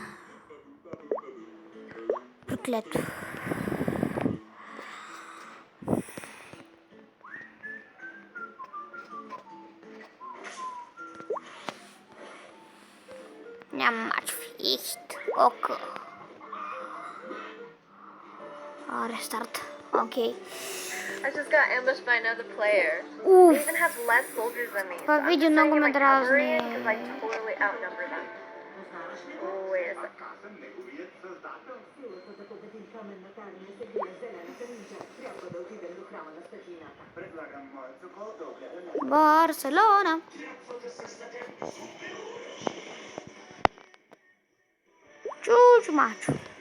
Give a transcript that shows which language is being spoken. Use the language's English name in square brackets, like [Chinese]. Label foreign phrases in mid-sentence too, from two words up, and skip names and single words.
[Bulgarian] Проклето. Няма матч в ихт. Око. Рестарт. Окей. [English] I just got ambushed by another player. [Bulgarian] Уф. [English] They even have less soldiers than me. [Bulgarian] Това [English] So I'm [Bulgarian] видео [English] just [Bulgarian] много [English] bringing [Bulgarian] ме [English] my cavalry in [Bulgarian] дразни. [English] because I totally outnumber them. Wait a second. [Bulgarian] Аз съм неговият създател. Силата за победим каменната армия се крие в зелената нинджа. Трябва да отидем до храма на светлината. Предлагам моят сокол да огледа на Барселона. Чучу мачо.